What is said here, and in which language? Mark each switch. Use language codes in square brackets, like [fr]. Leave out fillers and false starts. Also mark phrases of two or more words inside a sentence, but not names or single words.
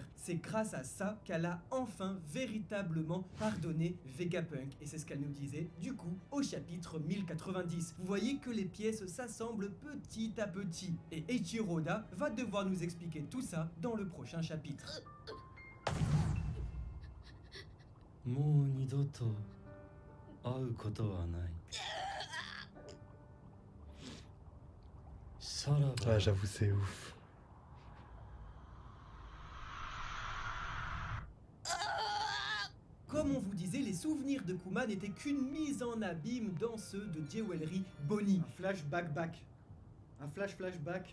[fr] C'est grâce à ça qu'elle a enfin véritablement pardonné Vegapunk. Et c'est ce qu'elle nous disait, du coup, au chapitre 1090. Vous voyez que les pièces s'assemblent petit à petit. Et Eiichiroda va devoir nous expliquer tout ça dans le prochain chapitre. [ja] もう二度と会うことはない。さらば [fr] Ah, j'avoue, c'est ouf. Comme on vous disait, les souvenirs de Kuma n'étaient qu'une mise en abîme dans ceux de Jewelry Bonnie, Un flashback back. Un flashback.